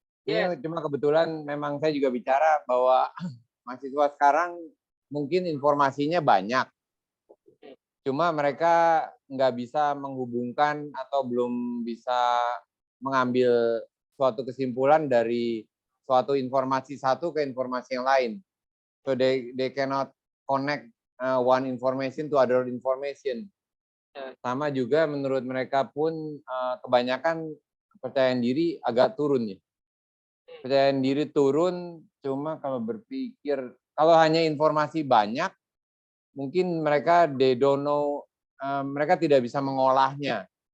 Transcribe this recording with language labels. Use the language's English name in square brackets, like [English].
[Indonesian] Ini cuma kebetulan memang saya juga bicara bahwa mahasiswa sekarang mungkin informasinya banyak, cuma mereka nggak bisa menghubungkan atau belum bisa mengambil suatu kesimpulan dari suatu informasi satu ke informasi yang lain. [English] So they cannot connect one information to other information. [Indonesian] Sama juga menurut mereka pun kebanyakan kepercayaan diri agak turun ya. Kepercayaan diri turun, cuma kalau berpikir, kalau hanya informasi banyak, mungkin mereka [English] they don't know, [Indonesian] mereka tidak bisa mengolahnya.